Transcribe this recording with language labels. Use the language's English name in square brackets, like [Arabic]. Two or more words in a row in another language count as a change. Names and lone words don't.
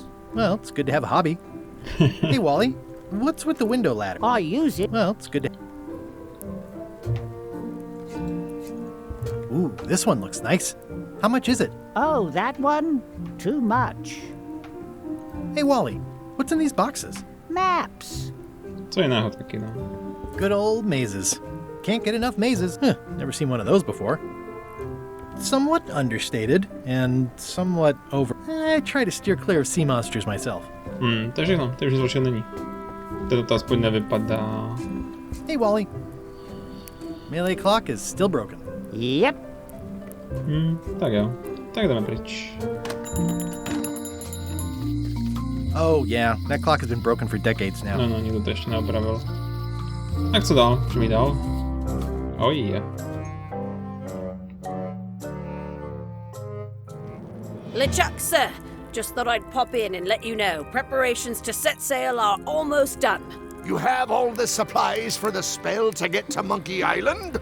[English] Well, it's good to have a hobby. Hey, Wally, what's with the window ladder? I use it. Well, it's good to... Ooh, this one looks nice. How much is it? Oh, that one? Too much. Hey, Wally, what's in these boxes? Maps. [Czech] Co jiného taky, no. [English] Good old mazes. Can't get enough mazes. Huh, never seen one of those before. Somewhat understated and somewhat over. I try to steer clear of sea monsters myself. [Czech] To je všechno, to už zločin není. To aspoň nevypadá. [English] Hey, Wally. Mêlée clock is still broken. Yep. [Czech] Tak jo, tak jdeme pryč. [English] Oh yeah, that clock has been broken for decades now. [Czech] No, nikdo to ještě neopravil. Tak co dál? Můžeme jít dál? [English] Oh yeah. LeChuck, sir. Just thought I'd pop in and let you know. Preparations to set sail are almost done. You have all the supplies for the spell to get to Monkey Island?